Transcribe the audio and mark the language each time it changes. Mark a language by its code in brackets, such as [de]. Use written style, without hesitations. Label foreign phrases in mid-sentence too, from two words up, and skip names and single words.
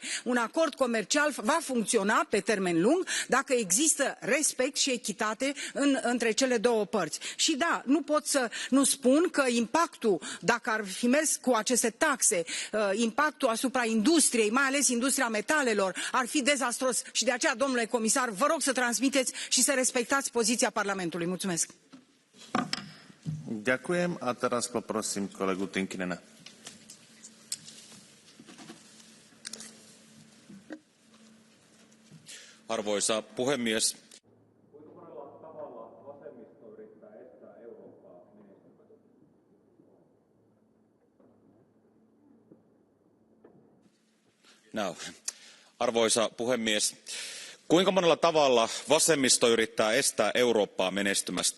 [ro] Un acord comercial va funcționa pe termen lung dacă există respect și echitate între cele două părți. Și da, nu pot să nu spun că impactul, dacă ar fi mers cu aceste taxe, impactul asupra industriei, mai ales industria metalelor, ar fi dezastros. Și de aceea, domnule comisar, vă rog să transmiteți și să respectați poziția Parlamentului. Mulțumesc. [sk] Ďakujem a teraz poprosím kolegu Tinkinena. [fi] Arvoisa puhemies. Arvoisa puhemies, kuinka monella tavalla vasemmisto yrittää estää Eurooppaa menestymästä?